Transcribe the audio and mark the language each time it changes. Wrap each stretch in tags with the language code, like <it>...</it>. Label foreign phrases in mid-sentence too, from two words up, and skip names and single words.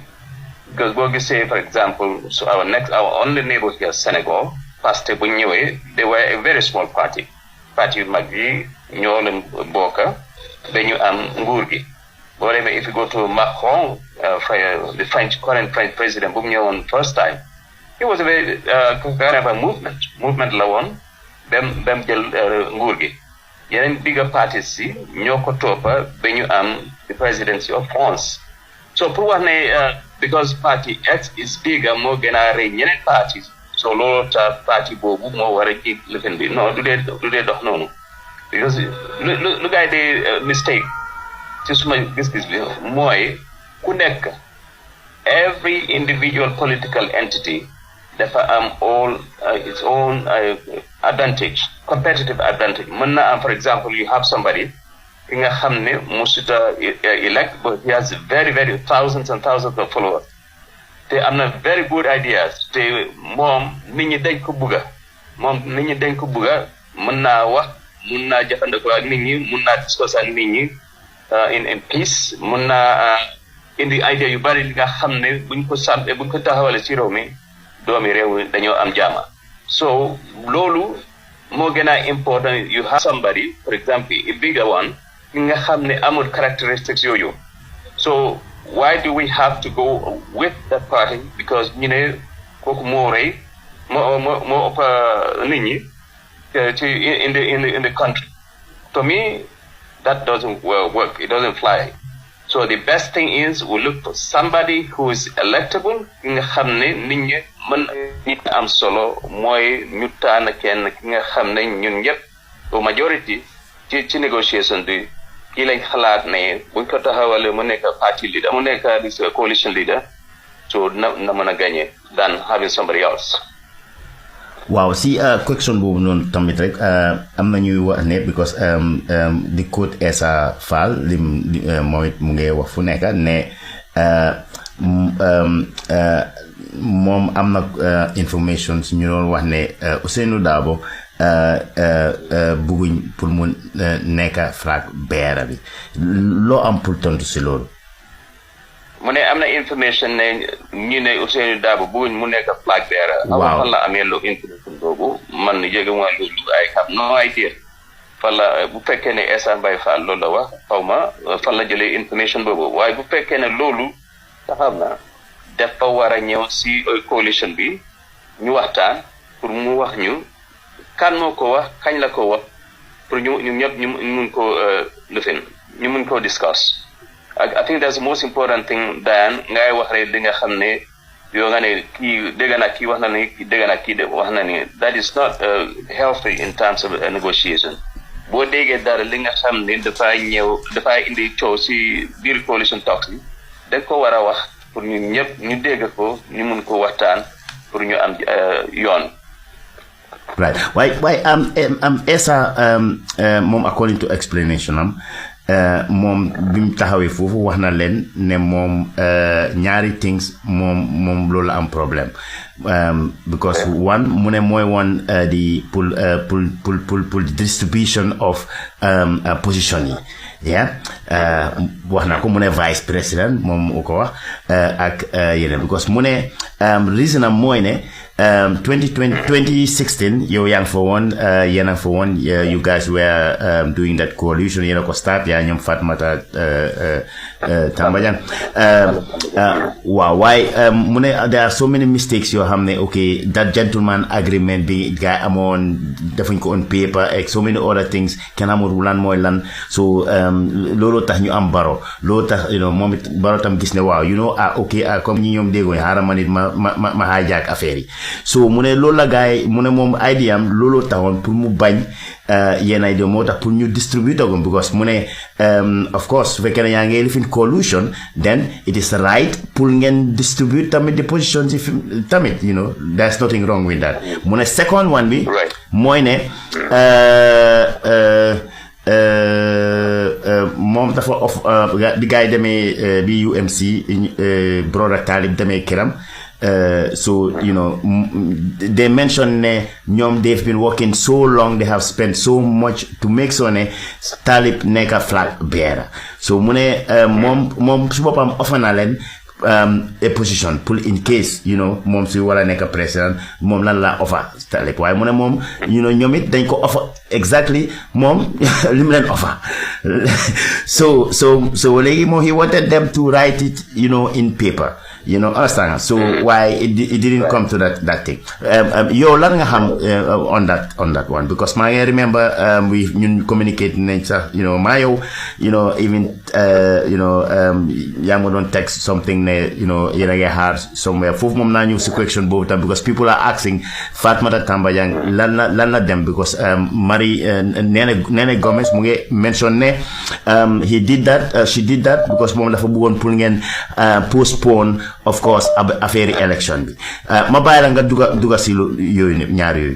<en>Because</en> <wo>boo gisee</wo> <en>for example so our only neighbor here Senegal Pastef</en> <wo>bu ñëwee</wo> <en>they were a very small party</en> <wo>yu mag yi ñoo leen bokka dañu am nguur gi boo demee</wo> <en>if you go to Macron the current French president</en> <wo>bu mu ñëwoon</wo> <en>first time it was a very kind of a movement</en> <wo>la woon dem jël nguur gi yeneen</wo> <en>bigger parties</en> <wo>si ñoo ko toppa ba ñu am</wo> <en>the presidency of France so</en> <wo>pour wax ne</wo> <en>because party X is bigger</en> <wo>moo gën a rëy ñeneen</wo> <en>parties so</en> <wo>loolu ta parti boobu moo war a jiit lifin bi non du dee dox noonu because lu gaay di mistake ci suma gis-gis bi mooy ku nekk</wo> <en>every individual political entity</en> <wo>dafa am</wo> <en>all its own advantage competitive advantage</en> <wo>mën na am</wo> <en>for example you have somebody</en> <wo>ki nga xam ne musuta</wo> <en>elect but he has very very thousands and thousands of followers</en> <wo>te am na</wo> <en>very good ideas</en> <wo>te moom nit ñi dañ ko bugga mën naa wax mën naa jëfandikoo ak nit ñi mën naa discuss ak nit ñi</wo> <en>in peace</en> <wo>mën naa indi idea yu bari li nga xam ne buñ ko taxawale ci réew mi doomi réew dañoo am jaama so loolu moo gën a</wo> <en>important you have somebody for example a bigger one</en> <wo>ki nga xam ne amul characteristics yooyu</wo> <en>so why do we have to go with that party because</en> <wo>ñu ne kooku moo rëy moo ëpp nit ñi</wo> <en>in the country to me that doesn't work it doesn't fly so the best thing is we look for somebody who is electable</en> <wo>ki nga xam ne nit ñi mën am solo mooy ñu tànn kenn ki nga xam ne ñun ñëpp au majority ci négociation bi kii lañ xalaat ne buñ ko taxawalee mu nekk</wo> <en>party leader</en> <wo>mu nekk</wo> <en>coalition leader</en> <wo>so na mën a gagner than having somebody else. waaw si question boobu noonu tamit rek am na ñuy wax ne because di code Essa Fall moom it mu ngi wax fu nekk ne moom am na information si ñu doon wax ne Ousainou Darboe bugguñ pour mu nekk</wo> <en>flag bearer</en> <wo>bi loo am pour tontu si loolu. mu ne am na information ne ñu ne Ousainou Darboe bugguñ mu nekk</wo> <en>flag bearer.</en> <wo>waaw fan la amee loo information boobu man yëgu ma loolu</wo> <en>I have no idea</en> <wo>fan la bu fekkee ne Essa Mbaye Fall loolu la wax xaw ma fan la jëlee information boobu waaye bu fekkee ne loolu taxaw na dafa war a ñëw si coalition bi ñu waxtaan pour mu wax ñu kan moo ko wax kañ la ko wax pour ñu ñëpp ñu mun ko lifin ñu mun ko discuss</wo> <en>I think that's the most important thing</en> <wo>than ngay wax rek li nga xam ne yoo nga ne kii dégg naa kii wax na ni dégg naa kii wax na ni</wo> <en>that is not healthy in terms of negotiation</en> <wo>boo déggee dara li nga xam ne dafay indi coow si biir</wo> <en>coalition talks</en> <wo>bi dañ ko war a wax pour ñu ñëpp ñu dégg ko ñu mun ko waxtaan pour ñu am yoon.</wo> <en>Right. Why</en> <wo>Essa moom according to explanation moom bi mu taxawee foofu wax na leen ne moom ñaari things moom loolu am problème because one mu ne mooy woon</wo> <en>the pull distribution of position</en> <wo>yi wax na ko mu ne</wo> <fr>vice président</fr> <wo>moom mu ko wax ak yeneen because mu ne reason am mooy ne 2016 yow yaa ngi fa woon yéen a fa woon</wo> <en>you guys were doing that coalition</en> <wo>yéen a ko start yaa ñoom Fatmata Tambajang waaw waaye mu ne</wo> <en>there are so many mistakes</en> <wo>yoo xam ne</wo> <en>ok that gentleman agreement</en> <wo>bi gars amoon defuñ ko</wo> <en>on paper</en> <wo>ak</wo> <en>so many other things</en> <wo>kenn amul lan mooy lan so loolu tax ñu am baro loolu tax moom it baro tam gis ne waaw ok comme ñi ñoom déggoo xaaral ma nit ma hijack affaire yi so mu ne loolu la gars yi mu ne moom idea am loolu taxoon pour mu bañ yenn idea moo tax pour ñu distribute ko because mu ne</wo> <en>of course</en> <wo>su fekkee ne yaa ngi lifin coalition</wo> <en>then it is right</en> <wo>pour ngeen distribute tamit</wo> <en>the positions if</en> <wo>tamit</wo> <en>there's nothing wrong with that</en> <wo>mu ne</wo> <en>second one</en> <wo>bi mooy ne moom dafa di gars yi demee bi UMC brother Talib demee kiram</wo> <en>so they mentioned</en> <wo>ne ñoom</wo> <en>they've been working so long, they have spent so much to make sure</en> <wo>ne Talib nekk a</wo> <en>flag bearer so</en> <wo>mu ne moom su boppam offer na leen a position pour</wo> <en>in case</en> <wo>moom su war a nekk président moom lan la offer Talib waaye mu ne moom ñoom it dañ ko offer exactly moom li mu leen offer so léegi moom</wo> <en>he wanted them to write it in paper understand so why it didn't come to that thing</en> <wo>yow lan nga xam</wo> <en>on that one</en> <wo>because maa ngi</wo> <en>remember we</en> <wo>ñun communicate nañ sax maa yow even yaa ma doon</wo> <en>text something</en> <wo>ne yéen a ngi xaar somewhere foofu moom naa ñëw si question boobu tam</wo> <en>because people are asking</en> <wo>Fatmata Tambajang lan la dem because Marie Nene Gomez mu ngi mention ne</wo> <en>he did that she did that because</en> <wo>moom dafa bëggoon pour ngeen postpone</wo> <en>of course</en> <wo>affaire election bi ma bàyyi la nga duga si yooyu ñaar yooyu</wo>